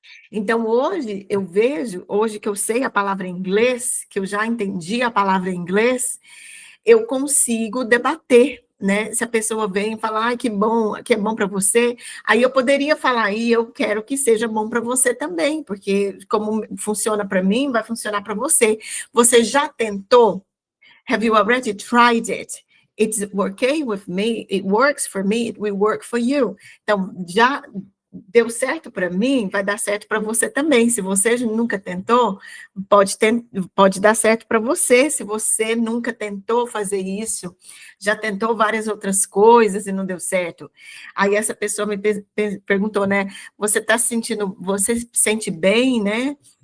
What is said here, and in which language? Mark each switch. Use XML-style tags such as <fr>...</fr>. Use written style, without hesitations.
<pt>Então, hoje, eu vejo, hoje que eu sei a palavra em inglês, que eu já entendi a palavra em inglês, eu consigo debater, né? Se a pessoa vem e fala, ai, que é bom para você, aí eu poderia falar, e eu quero que seja bom para você também, porque como funciona para mim, vai funcionar para você. Você já tentou?</pt> <en>Have you already tried it? It's okay with me, it works for me, it will work for you.</en> <pt>Então, já deu certo para mim, vai dar certo para você também. Se você nunca tentou, pode dar certo para você. Se você nunca tentou fazer isso, já tentou várias outras coisas e não deu certo. Aí essa pessoa me perguntou, né? Você se sente bem, né?</pt>